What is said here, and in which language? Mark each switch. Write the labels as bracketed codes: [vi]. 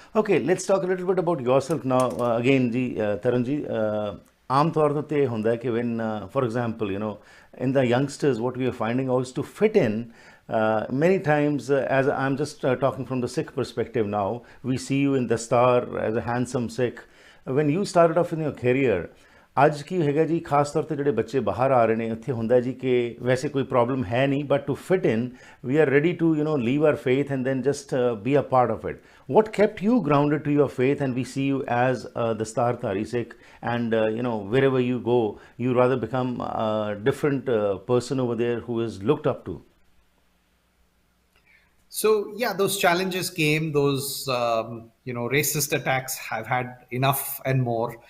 [en] Okay, let's talk a little bit about yourself now. Again, Tarun ji, [hi] आम तौर पे होता है कि [en] when, for example, in the youngsters, what we are finding out is to fit in. Many times, as I'm just talking from the Sikh perspective now, we see you in Dastar as a handsome Sikh. When you started off in your career, [pa] ਅੱਜ ਕੀ ਹੈਗਾ ਜੀ ਖਾਸ ਤੌਰ ਤੇ ਜਿਹੜੇ ਬੱਚੇ ਬਾਹਰ ਆ ਰਹੇ ਨੇ ਇੱਥੇ ਹੁੰਦਾ ਜੀ ਕਿ ਵੈਸੇ ਕੋਈ ਪ੍ਰੋਬਲਮ ਹੈ ਨਹੀਂ [en] But to fit in we are ready to leave our faith and then just be a part of it what kept you grounded to your faith, and we see you as the Dastar Sikh, and wherever you go you rather become a different person over there who is looked up to? So yeah, those challenges came. Those racist attacks have had enough and more.